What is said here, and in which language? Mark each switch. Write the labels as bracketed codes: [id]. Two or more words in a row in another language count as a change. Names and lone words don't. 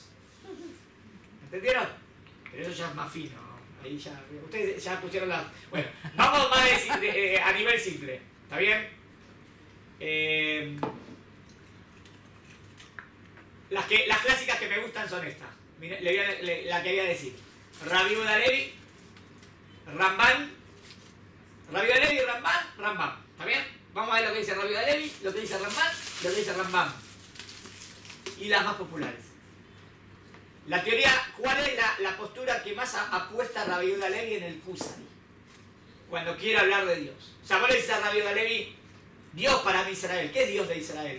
[es] ¿Entendieron? Pero eso ya es más fino. Ahí ya, ustedes ya pusieron las... Bueno, vamos más a nivel simple. ¿Está bien? Las clásicas que me gustan son estas. Mira, la que voy a decir. Rabbi Yehuda Levi, Ramban. Rabbi Yehuda Levi, Ramban, Rambam. ¿Está bien? Vamos a ver lo que dice Rabbi Yehuda Levi, lo que dice Ramban, lo que dice Rambam. Y las más populares. La teoría, ¿cuál es la postura que más apuesta a Rabbi Yehuda Levi en el Kusari? Cuando quiere hablar de Dios. O sea, vos le dices a Rabbi Yehuda Levi, Dios para mí Israel. ¿Qué es Dios de Israel?